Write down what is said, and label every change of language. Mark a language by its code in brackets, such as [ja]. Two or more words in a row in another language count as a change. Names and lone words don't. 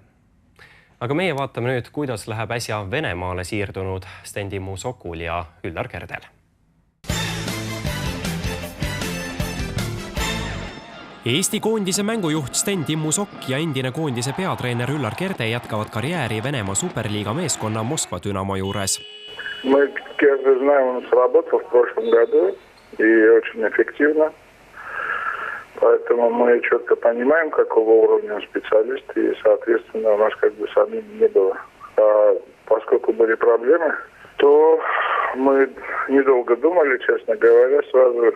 [et] Aga meie vaatame nüüd, kuidas läheb äsja Venemaale siirdunud Sten Musokul ja Üllar Kerdel. Eesti koondise mängujuht Sten Musok ja endine koondise peatreener Üllar Kerde jätkavad karjääri Venemaa Superliiga meeskonna Moskva Dünamo juures. [ru] Мы Керда знаем, он сработал в прошлом году и очень эффективно. Поэтому мы четко понимаем, какого уровня он специалист, и, соответственно, у нас как бы самим не было. А поскольку были проблемы, то мы недолго думали, честно говоря, сразу.